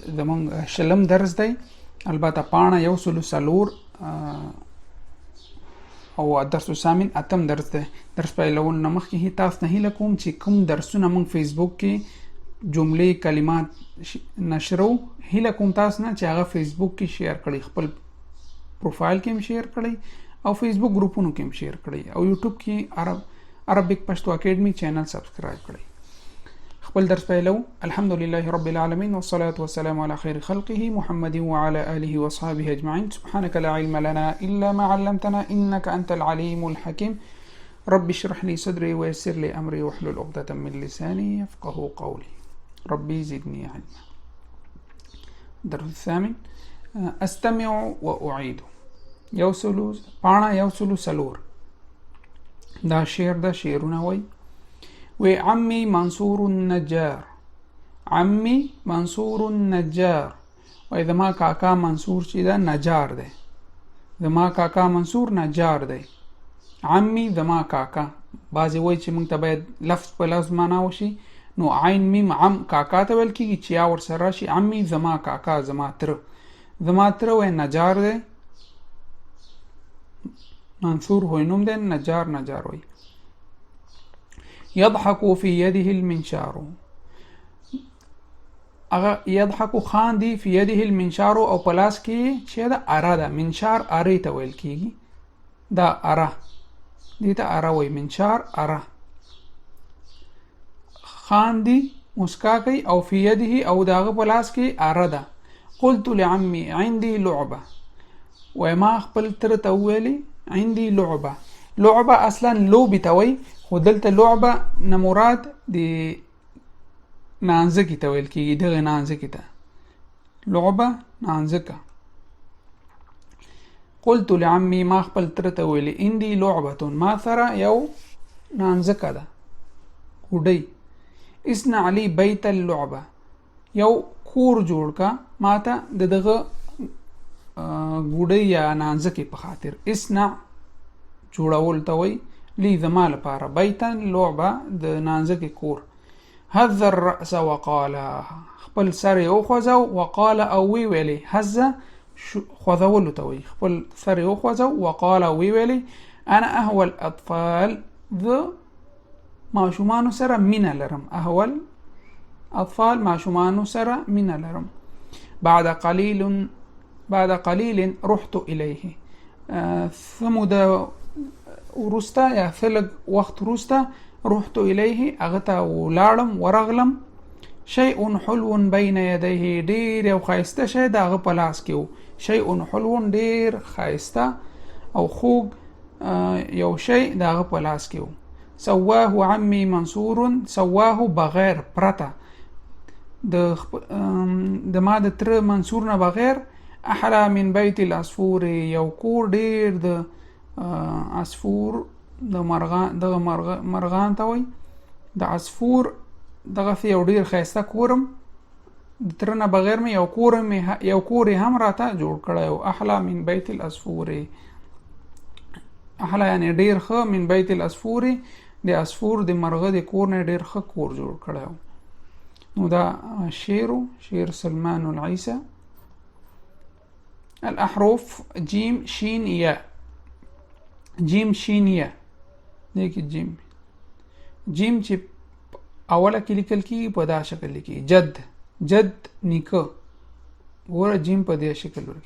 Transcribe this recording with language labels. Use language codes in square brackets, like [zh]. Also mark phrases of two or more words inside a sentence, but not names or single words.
[ps] زموږ شلم درس دی، البته پاڼه 104 او [ar] درس الثامن [ps] اتم درس دی. درس پیلول نه مخکې تاسو نه هیله کوم چې کوم درسونه موږ فیسبوک کې جملې کلمات نشرو، هیله کوم تاسو نه چې هغه فیسبوک کې شیر کړئ، خپل پروفایل کې هم شیر کړئ او فیسبوک ګروپونو کې هم شیر کړئ او یوټیوب کې عربیک پښتو اکیډمي چینل سبسکرایب کړئ. خپل درس پیلو. [ar] الحمد لله رب العالمين والصلاة والسلام على خير خلقه محمد وعلى آله وصحبه أجمعين. سبحانك لا علم لنا إلا ما علمتنا إنك أنت العليم الحكيم. رب اشرح لي صدري ويسر لي أمري واحلل عقدة من لساني يفقه قولي. ربي زدني علما. الدرس الثامن، أستمع وأعيد. يوصلوا بانا يوصلوا سلور. [ps] دا شعر دا شعرنا وي. [ar] وعمي منصور النجار، عمي منصور النجار. [ps] وإذا ما كاكا منصور چی دا نجار ده، إذا ما كاكا منصور نجار ده. عمي دما کاکا، بعضی وای چې موږ ته باید لفظ په لفظ معنا وشي، نو عین میم عم کاکا ته ویل کېږي چې یا ورسره راشي عمي زما کاکا، زما تره. زما تره وای نجار دی، منصور هوی نوم دی، نجار وای. [ar] يضحك في يده المنشار، [ps] اغه يضحك خاندي [ar] في يده المنشار [ps] او پلاس کې چې دا اره ده، منشار اره ته ویل کېږي، دا اره دیتا اره وی، منشار اره. خاندي مسکا کوي او [ar] في يده [ps] او داغه پلاس کې اره ده. [ar] قلت لعمي عندي لعبه، [ps] وما خپل تر ته ویلي [ar] عندي لعبه. [ps] لعبه اصلا لوبي ته وی، خو دلته لعبه نه مراد دی نانځکې ته ویل کېږي، دغه نانځکې ته لعبه نانځکه. [ar] قلت لعمي [ps] ما خپل تر ته ویلي [ar] عندي لعبه، [ps] ما سره یو نانځکه ده، کوډۍ. [ar] اصنع لي بيت اللعبه، [ps] یو کور جوړ کا ماته د دغه ګوډۍ یا نانځکې په خاطر. اصنع جوړول ته وایي، لی زما لپاره، بیتن لعبه د نانځکې کور. [ar] هز الرأس وقال [ps] خپل سر یې وخوځو، وقال او وی ویلې، هز خوځولو ته وایي، خپل سر یې وخوځو، وقال او وی ویلې [ar] انا اهوى الاطفال، [ps] ذ ماشومانو سره مینه لرم، [ar] اهول اطفال [ps] ماشومانو سره مینه لرم. [ar] بعد قلیل رحت الیه، [ps] ثمود ورسته یا ثلګ وخت ورسته، [ar] رحت الیه [ps] هغه ته ولاړم ورغلم. [ar] شیء حلو بین یدیه، [ps] ډیر یو ښایسته شی د هغه په لاس کې و. [ar] شیء حلو [ps] ډیر ښایسته او خوږ یو شی د هغه په لاس کې و. [ar] سواه عمي منصور، [ps] سواه بغیر پرته د ما د تر منصور نه بغیر، [ar] احلى من بیت العصفور، [ps] یو کور ډیر د عصفور د مرغان ته وایي، د عصفور دغه یو ډیر ښایسته کورم د تر نه بغیر مې یو کور هم راته جوړ کړی و. [ar] احلى من بیت العصفور، [ps] احلى یعنی ډیر ښه، [ar] من بیت العصفور [ps] د عصفور د مرغه د کور نه ډیر ښه کور جوړ کړی و. نو دا شعر سلمان العیسی. الاحرف جیم شین یا، جیم شین یا، دیکھیں جیم چې اوله کې لیکل کېږي په دا شکل لیکي، جد نیکه، ګوره جیم په دې شکل ورکي.